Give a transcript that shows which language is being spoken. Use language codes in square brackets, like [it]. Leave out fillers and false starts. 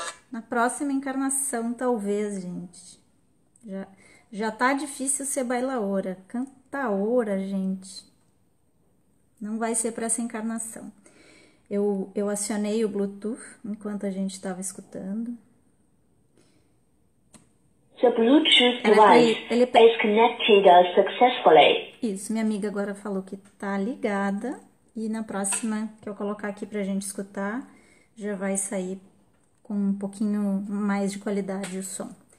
[pt] Na próxima encarnação, talvez, gente. Já tá difícil ser bailaora. Cantaora, gente. Não vai ser para essa encarnação. Eu acionei o Bluetooth enquanto a gente estava escutando. [en] The Bluetooth device is connected successfully. [pt] Isso, minha amiga agora falou que tá ligada. E na próxima que eu colocar aqui pra gente escutar, já vai sair com um pouquinho mais de qualidade o som.